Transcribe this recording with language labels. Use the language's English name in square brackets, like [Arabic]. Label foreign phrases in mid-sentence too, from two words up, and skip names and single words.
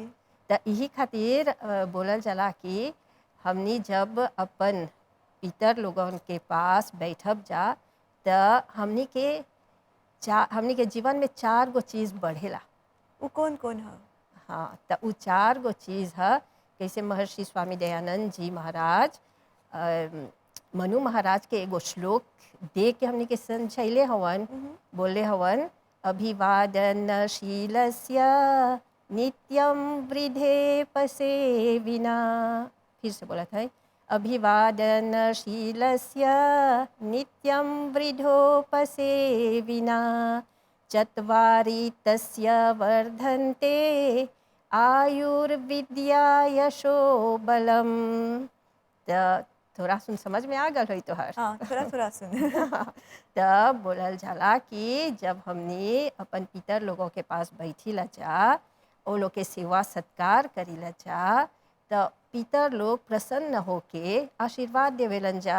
[Bhojpuri] तो यही खातिर बोलल जाला कि हमनी जब अपन पितर लोगन के पास बैठब जा, तो हमनी के जीवन में 4 गो चीज़ बढ़ेला। वो कौन कौन है। हाँ, तो वो 4 गो चीज़ है। कैसे महर्षि स्वामी दयानंद जी महाराज मनु महाराज के एगो श्लोक दे के हमने के समझैले हवन, बोले हवन, [Sanskrit] अभिवादनशीलस्य नित्यं वृद्धेपसे विना। [Bhojpuri] फिर से बोला था, [Sanskrit] अभिवादनशीलस्य नित्यं वृद्धोपसे विना चत्वारि तस्य वर्धन्ते आयुर्विद्या यशो बलम। [Bhojpuri] तो थोड़ा सुन समझ में आ गल होई तोहर। हाँ, थोड़ा थोड़ा सुन। तब बोलल जाला कि जब हमने अपन पितर लोगों के पास बैठी ला जा, वो लोग के सेवा सत्कार करी ला जा, तो पितर लोग प्रसन्न होके आशीर्वाद देवेलन जा।